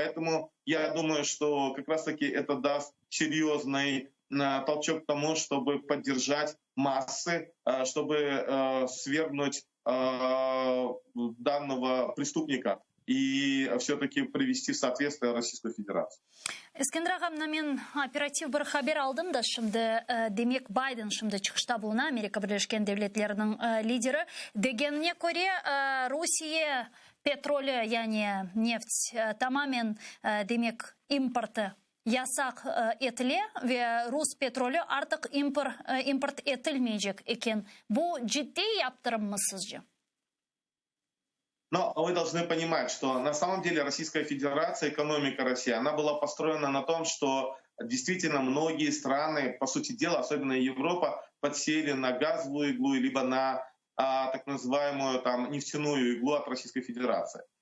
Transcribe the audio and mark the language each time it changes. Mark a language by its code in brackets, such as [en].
[ru] Поэтому я думаю, что как раз-таки это даст серьезный толчок к тому, чтобы поддержать массы, чтобы свергнуть данного преступника и все-таки привести в соответствие Российскую Федерацию. [crh] Eskender ağamna men operativ bir haber aldım da şimdi demek Biden şimdi çıkışta buluna Amerika Birleşken Devletleri'nin lideri degenine göre Rusya petrolü yani neft tamamen demek importu yasak etile ve Rus petrolü artık import etilmeyecek eken. Bu ciddi yaptırım mı sizce? [ru] Но вы должны понимать, что на самом деле Российская Федерация, экономика России, она была построена на том, что действительно многие страны, по сути дела, особенно Европа, подсели на газовую иглу, либо на так называемую нефтяную иглу от Российской Федерации.